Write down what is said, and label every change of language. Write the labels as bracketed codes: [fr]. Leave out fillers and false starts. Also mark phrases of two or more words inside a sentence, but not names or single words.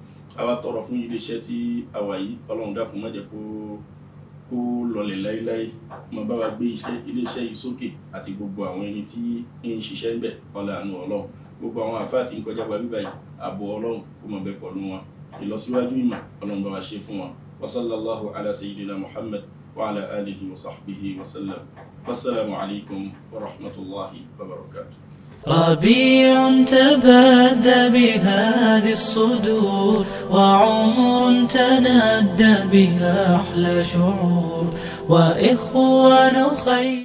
[yo] A wá tọrọ fún iléeṣẹ́ tí a wà yìí, Ọlọ́run dákun má jẹ́ kó lọlẹ̀ láíláí, má bá wa gbé iléeṣẹ́ yìí sókè àti gbogbo àwọn ẹni tí ń ṣiṣẹ́ ń bẹ̀. Ọláàánú Ọlọ́run, gbogbo àwọn àfáà tí ń kọjá gba bíbá yìí, ààbò Ọlọ́run kó má bẹ pẹ̀lú wọn. Ìlọsíwájú ìmọ̀ Ọlọ́run bá wa ṣe fún wọn. [ar] وصلى الله على سيدنا محمد وعلى آله وصحبه وسلم. والسلام عليكم ورحمة الله وبركاته. ربيع تبادى بهذه الصدور وعمر تنادى بها أحلى شعور وإخوان خير